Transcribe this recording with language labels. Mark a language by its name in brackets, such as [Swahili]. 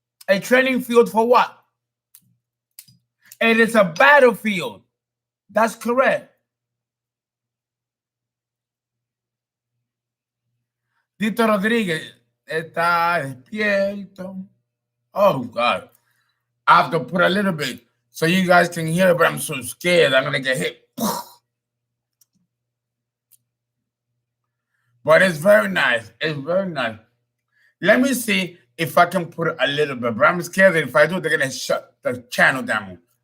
[English] A training field for what? And it's a battlefield. That's correct. [Spanish] Tito Rodriguez está despierto. [English] Oh, God. I have to put a little bit so you guys can hear it, but I'm so scared I'm going to get hit. But it's very nice. It's very nice. Let me see if I can put a little bit, but I'm scared that if I do, they're going to shut the channel down.